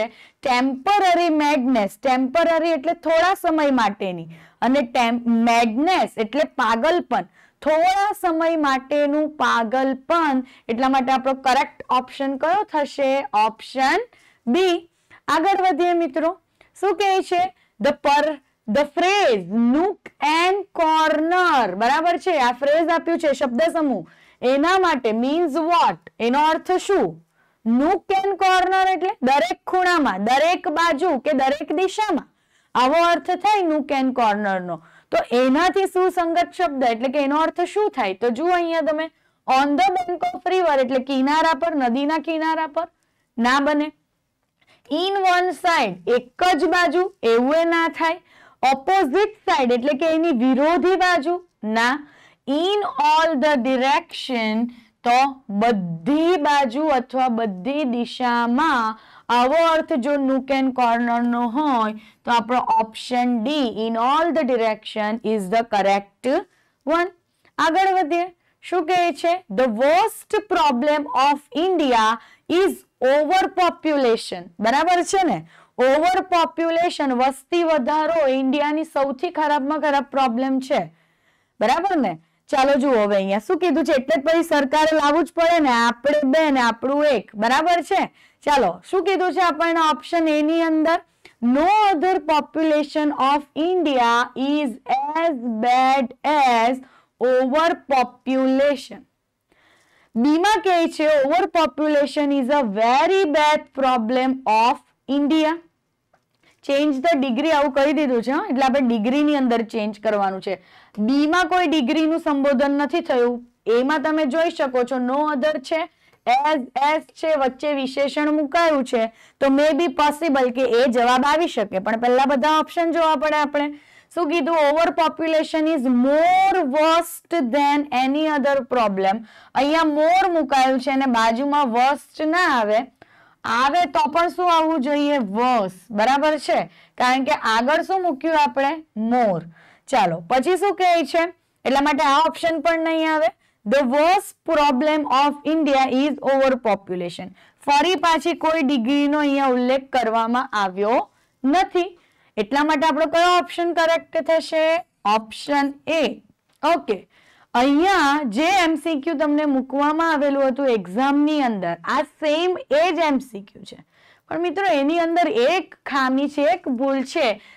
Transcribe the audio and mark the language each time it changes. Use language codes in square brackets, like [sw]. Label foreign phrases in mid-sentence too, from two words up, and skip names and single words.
[en] temporary madness, [gu] ટેમ્પરરી એટલે થોડા સમય માટેની, અને મેડનેસ એટલે પાગલપન, થોડા સમય માટેનું પાગલપન. એટલા માટે આપણો કરેક્ટ ઓપ્શન કયો થશે? ઓપ્શન બી. આગળ વધીએ મિત્રો. શું કહે છે? [en] the phrase nook and corner. [gu] બરાબર છે? આ ફ્રેઝ આપ્યું છે, શબ્દ સમૂહ, એના માટે [en] means what? [gu] એનો અર્થ શું? [en] nook and corner [gu] એટલે દરેક ખૂણામાં, દરેક બાજુ કે દરેક દિશામાં, આવો અર્થ થાય [en] nook and corner [gu] નો. તો એનાથી સુસંગત શબ્દ એટલે કે એનો અર્થ શું થાય? તો જુઓ અહીંયા તમે, [en] on the bank of river [gu] એટલે કિનારા પર, નદીના કિનારા પર, ના બને. [en] in one side [gu] એક જ બાજુ, એવું ના થાય. [en] opposite side [gu] એટલે કે એની વિરોધી બાજુ, ના. [en] in all the direction [gu] તો બધી બાજુ અથવા બધી દિશામાં, આવો અર્થ જો [en] nook and corner [gu] નો હોય તો આપણો ઓપ્શન ડી [en] in all the direction is the correct one. [gu] આગળ વધીએ. શું કહે છે? [en] the worst problem of India is overpopulation. [gu] બરાબર છે ને? ઓવરપોપ્યુલેશન, વસ્તી વધારો ઇન્ડિયાની સૌથી ખરાબમાં ખરાબ પ્રોબ્લેમ છે. બરાબર ને? ચાલો જુઓ હવે અહીંયા શું કીધું છે, એટલે જ પછી સરકારે લાવવું જ પડે ને, આપણે બે ને આપણું એક. બરાબર છે? ચાલો, શું કીધું છે આપણને ઓપ્શન એ ની અંદર? [en] no other population of India is as bad as overpopulation. [gu] બીમાં કહે છે [en] overpopulation is a very bad problem of India. change the degree [gu] આવું કહી દીધું છે, એટલે આપણે ડિગ્રીની અંદર ચેન્જ કરવાનું છે. બીમાં કોઈ ડિગ્રીનું સંબોધન નથી થયું. એમાં તમે જોઈ શકો છો [en] no other [gu] છે, એઝ છે, વચ્ચે વિશેષણ મુકાયું છે, તો [en] may be possible [gu] કે એ જવાબ આવી શકે. પણ પહેલા બધા ઓપ્શન જોવા પડે આપણે. શું કીધું? [en] over population is more worst than any other problem. [gu] અહીંયા મોર મુકાયું છે અને બાજુમાં વર્સ્ટ ના આવે, આવે તો પણ શું આવવું જોઈએ? વર્સ. બરાબર છે? કારણ કે આગળ શું મૂક્યું આપણે? મોર. ચાલો, પછી શું કહે છે? એટલા માટે આ ઓપ્શન પણ નહીં આવે. [en] The worst problem of India is overpopulation. [gu] ફરી પાછી કોઈ ડિગ્રીનો અહીંયા ઉલ્લેખ કરવામાં આવ્યો નથી, એટલા માટે આપણો કયો ઓપ્શન કરેક્ટ થશે? ઓપ્શન એ. ઓકે, અહીંયા જે એમસીક્યુ તમને મૂકવામાં આવેલું હતું એક્ઝામની અંદર, આ સેમ એ જ એમસીક્યુ છે, પણ મિત્રો એની અંદર એક ખામી છે, એક ભૂલ છે.